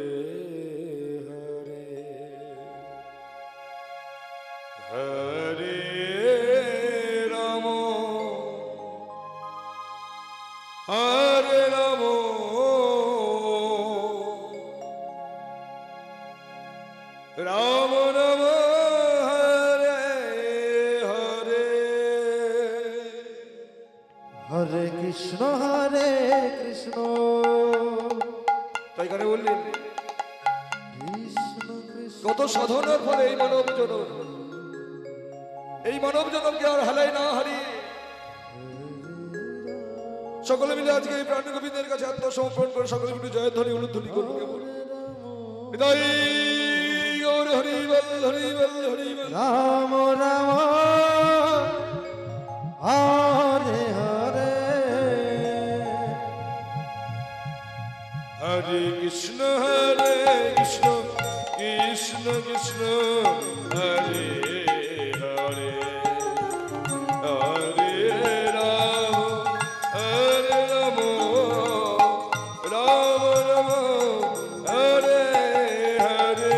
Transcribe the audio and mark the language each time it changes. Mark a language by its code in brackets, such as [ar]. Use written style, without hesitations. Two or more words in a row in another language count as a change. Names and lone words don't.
[sa] Hare, Hare Rama, Hare Rama, Rama Rama, Hare Hare. Hare Krishna, Krishna [bn] তাই কানে বললেন [sa] Krishna Krishna. [bn] কত সাধনার ফলে এই মানব জনমকে আর হালাই না হারিয়ে সকলে মিলে আজকে এই প্রাণ গোবিন্দের কাছে আত্মসমর্পণ করে সকলে মিলে জয়ধ্বনি উলুধ্বনি করবো কেমন বিদায় গৌর হরি বল, হরি বল, হরি বল। [sa] Ram Ram, Hare Hare, হরে কৃষ্ণ কৃষ্ণ কৃষ্ণ, হরে হরে, হরে রাম, রাম রাম, হরে হরে।